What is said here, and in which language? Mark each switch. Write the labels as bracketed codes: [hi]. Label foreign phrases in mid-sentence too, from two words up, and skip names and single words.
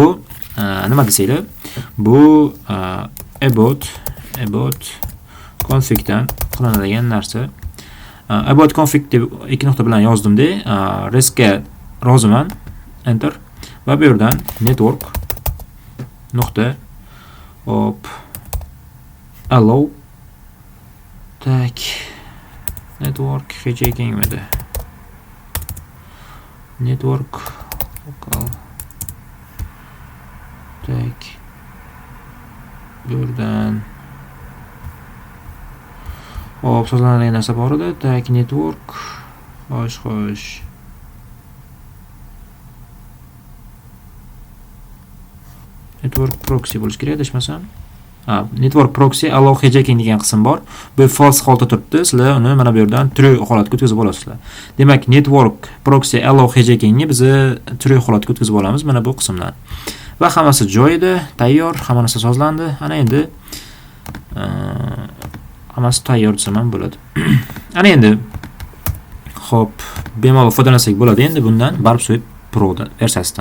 [uz] Bu nima desanglar? Bu about about config dan qilinadigan narsa. About config deb ikki nuqta bilan yozdimda, restga roziman, enter va bu yerdan network nuqta hop allow tak network hijacking network local tak bu yerdan hop sozlanadigan narsa bor edi. Tak network xo'sh network proxy bo'lish kerak adashmasam. Network proxy allow hijacking degan qism bor. Bu false holatda turibdi. Sizlar uni mana bu yerdan true holatga o'tkazib olasizlar. Demak, network proxy allow hijackingni biz true holatga o'tkazib olamiz mana bu qismdan. Va hammasi joyida, tayyor, hamma narsa sozlandi. Ana endi hammasi tayyor desam ham bo'ladi. Ana endi hop, bemalol foydalansak bo'ladi endi bundan Barbsuit Pro versiyasidan.